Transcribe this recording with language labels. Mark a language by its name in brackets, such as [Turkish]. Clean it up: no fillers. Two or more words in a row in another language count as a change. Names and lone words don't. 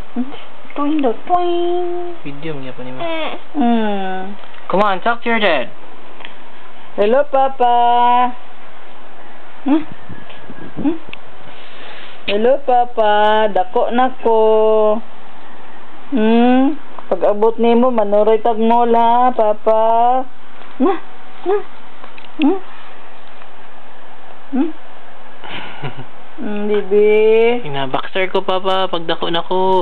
[Cebuano] Twing daw, twing. Video niya pa ni mo. [English] Come on, talk to your dad. Hello, Papa. Hello, Papa. [Cebuano] Dako na ko. Pag abot nimo manuroy tag mall ha, Papa. Bibi. Ina-boxer ko, Papa, pag dako na ko.